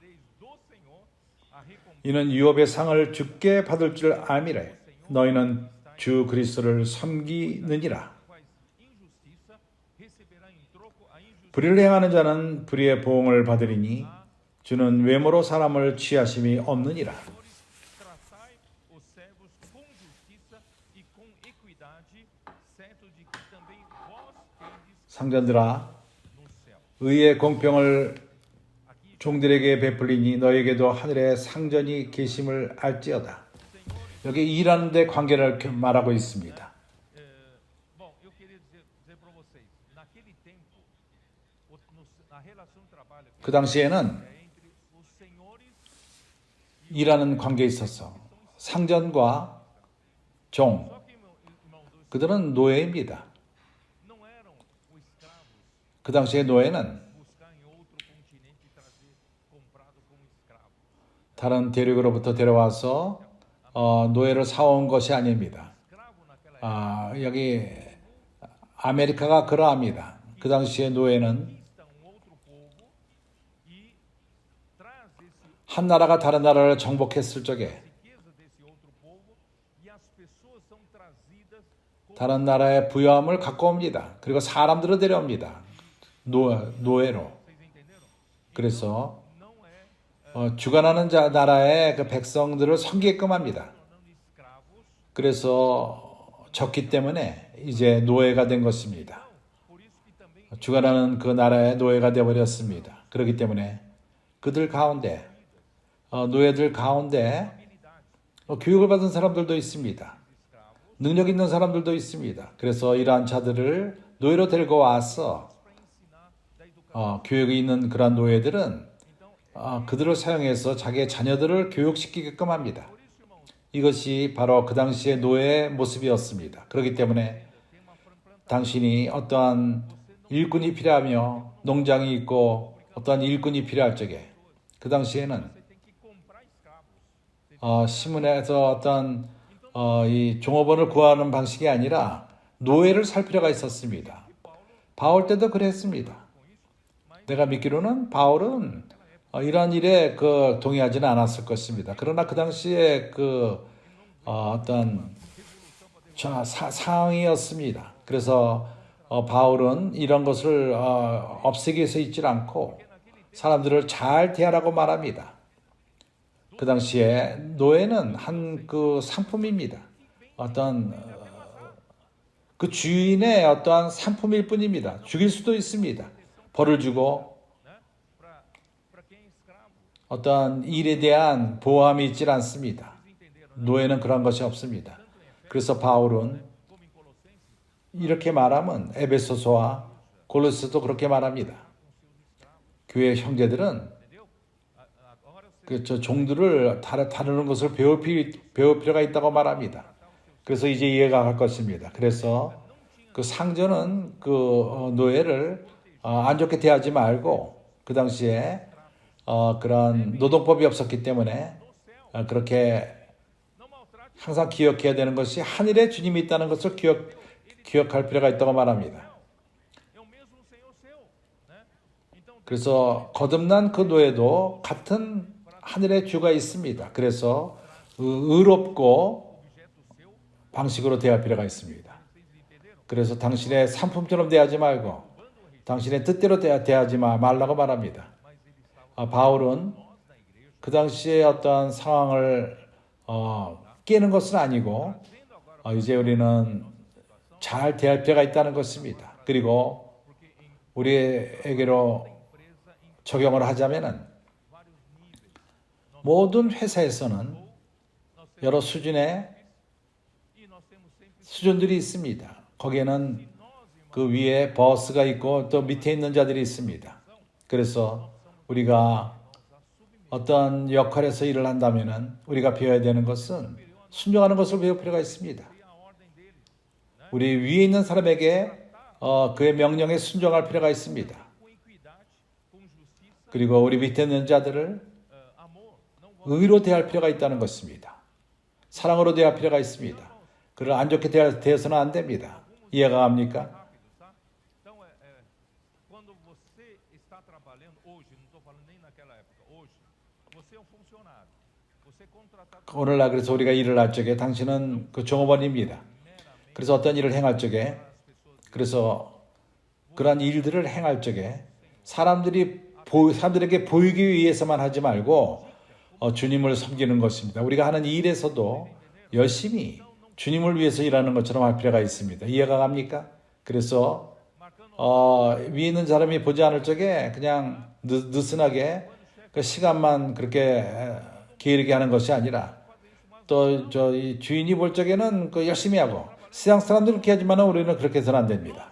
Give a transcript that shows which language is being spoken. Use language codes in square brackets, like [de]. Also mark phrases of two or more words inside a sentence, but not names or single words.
[ko] 이는 유업의 상을 주께 받을 줄 알미래. 너희는 주 그리스도를 섬기느니라. 불의를 행하는 자는 불의의 보응을 받으리니 주는 외모로 사람을 취하심이 없느니라. [pt] Senhores, tratai os servos com justiça e com equidade, certo de que também vós tendes [ko] 상전들아, [pt] no céu. [ko] 의의 공평을 종들에게 베풀리니 너에게도 하늘에 상전이 계심을 알지어다. 여기 일하는 데 관계를 말하고 있습니다. [pt] Bom, eu queria dizer para vocês, naquele tempo, na relação de trabalho [ko] 그 당시에는 [pt] entre os senhores [ko] 일하는 관계에 있어서 상전과 종, [pt] só que irmão, [ko] 그들은 노예입니다. [pt] não eram os escravos [ko] 그 당시에 노예는 [pt] buscar em outro continente e trazer comprado como escravo. [ko] 다른 대륙으로부터 데려와서 노예를 사온 것이 아닙니다. [pt] Escravo naquela época [ko] 여기 아메리카가 그러합니다. 그 당시에 노예는 [pt] conquista um outro povo e traz esse [ko] 한 나라가 다른 나라를 정복했을 적에 [pt] riqueza desse outro povo e as pessoas são trazidas como [ko] 다른 나라의 부유함을 갖고 옵니다. 그리고 사람들을 데려옵니다. 노예로. [pt] vocês entenderam? [ko] 그래서 [pt] Não é [ko] 주관하는 나라의 그 백성들을 섬기게끔 합니다. [pt] tornando escravos, [ko] 그래서 졌기 때문에 이제 노예가 된 것입니다. [pt] por isso que também [ko] 주관하는 그 나라의 노예가 되어버렸습니다. 그렇기 때문에 그들 가운데 노예들 가운데 교육을 받은 사람들도 있습니다. 능력 있는 사람들도 있습니다. 그래서 이러한 자들을 노예로 데리고 와서 교육이 있는 그러한 노예들은 그들을 사용해서 자기의 자녀들을 교육시키게끔 합니다. 이것이 바로 그 당시의 노예의 모습이었습니다. 그렇기 때문에 당신이 어떠한 일꾼이 필요하며 농장이 있고 어떠한 일꾼이 필요할 적에 그 당시에는 [pt] tem que comprar escravos. [ko] 신문에서 어떤 이 종업원을 구하는 방식이 아니라 노예를 살 필요가 있었습니다. 바울 때도 그랬습니다. 내가 믿기로는 바울은 이러한 일에 동의하지는 않았을 것입니다. 그러나 그 당시에 어떤 상황이었습니다. 그래서 바울은 이런 것을 없애기 위해서 있지 않고 사람들을 잘 대하라고 말합니다. 그 당시에 노예는 한 상품입니다. 어떤 그 주인의 어떠한 상품일 뿐입니다. 죽일 수도 있습니다. 벌을 주고 [pt] Para quem é escravo, [ko] 어떠한 일에 대한 보호함이 있지 않습니다. 노예는 그런 것이 없습니다. 그래서 바울은 [pt] como em Colossenses, [ko] 이렇게 말하면 에베소서와 골로새도 그렇게 말합니다. 교회 형제들은 [pt] entendeu? Agora você [ko] 저 종들을 다루는 것을 배울 필요가 있다고 말합니다. 그래서 이제 이해가 갈 것입니다. 그래서 그 상전은 노예를 안 좋게 대하지 말고 그 당시에 그런 노동법이 없었기 때문에 그렇게 [pt] não maltrate [ko] 항상 기억해야 되는 것이 하늘에 주님이 있다는 것을 기억할 필요가 있다고 말합니다. [pt] é o mesmo Senhor seu, né? Então [ko] 그래서 거듭난 그 노예도 같은 하늘의 주가 있습니다. 그래서 의롭고 [pt] objeto seu, [ko] 방식으로 대할 필요가 있습니다. [pt] vocês entenderam? [ko] 그래서 당신의 상품처럼 대하지 말고 당신의 뜻대로 대하지 말라고 말합니다. [pt] Mas eles estavam [ko] 바울은 [pt] nós da igreja [ko] 그 당시의 어떤 상황을 깨는 것은 아니고 [pt] vendo agora [ko] 이제 우리는 잘 대할 필요가 있다는 것입니다. 그리고 [pt] porque em [ko] 우리에게로 [pt] empresa em [ko] 적용을 하자면은 [pt] vários níveis [ko] 모든 회사에서는 [pt] nós temos [ko] 여러 수준의 [pt] e nós temos sempre [ko] 수준들이 있습니다. 거기에는 [pt] nós irmãos [ko] 그 위에 버스가 있고 또 밑에 있는 자들이 있습니다. 그래서 우리가 어떤 역할에서 일을 한다면은 우리가 배워야 되는 것은 순종하는 것을 배울 필요가 있습니다. [pt] a ordem deles [ko] 우리 위에 있는 사람에게 그의 명령에 순종할 필요가 있습니다. [pt] com equidade, com justiça, [ko] 그리고 우리 밑에 있는 자들을 [pt] amor, não [ko] 의로 대할 필요가 있다는 것입니다. 사랑으로 대할 필요가 있습니다. 그를 안 좋게 대해서는 안 됩니다. 이해가 갑니까? [pt] rápido, tá? Então quando você está trabalhando hoje, não estou falando nem naquela época, hoje, você é um funcionário, você é contratado [ko] 오늘날 그래서 우리가 일을 할 적에 당신은 그 종업원입니다. [pt] meramente [ko] 그래서 어떤 일을 행할 적에 [pt] para as pessoas. [ko] 그래서 그러한 일들을 행할 적에 사람들에게 보이기 위해서만 하지 말고 주님을 섬기는 것입니다. 우리가 하는 일에서도 열심히 주님을 위해서 일하는 것처럼 할 필요가 있습니다. 이해가 갑니까? 그래서 위에 있는 사람이 보지 않을 적에 그냥 느슨하게 그 시간만 그렇게 게으르게 하는 것이 아니라 또 이 주인이 볼 적에는 그 열심히 하고 세상 사람들은 그렇게 하지만 우리는 그렇게 해서는 안 됩니다.